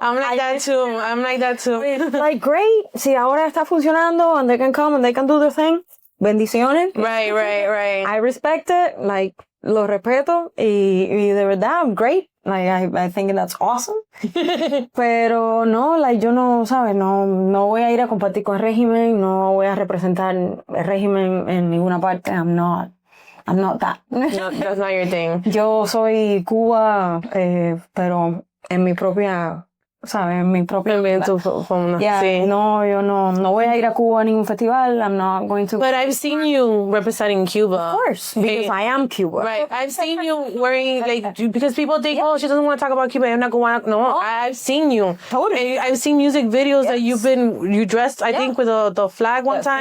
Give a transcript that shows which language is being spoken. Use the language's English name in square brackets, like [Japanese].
[English] I'm like that too. Like great. [Spanish] Si ahora está funcionando [English] and they can come and they can do their thing. [Spanish] Bendiciones. [English] Right. I respect it. Like [Spanish] lo respeto y de verdad [English] I'm great. Like I think that's awesome. [Spanish] Pero no, like yo no, ¿sabes? No voy a ir a compartir con el régimen, no voy a representar el régimen en ninguna parte. [English] I'm not that. No, that's not your thing. [Spanish] Yo soy Cuba, pero en mi propia, ¿sabes? En mi propia vida. Yeah, sí. No, yo no voy a ir a Cuba a ningún festival. [English] I'm not going to. But I've seen you representing Cuba. Of course, because I am Cuba. Right. I've seen you wearing, like, because people think, oh, she doesn't want to talk about Cuba. I'm not going to. No, I've seen you. Totally. And I've seen music videos that you dressed, I think, with the flag one time.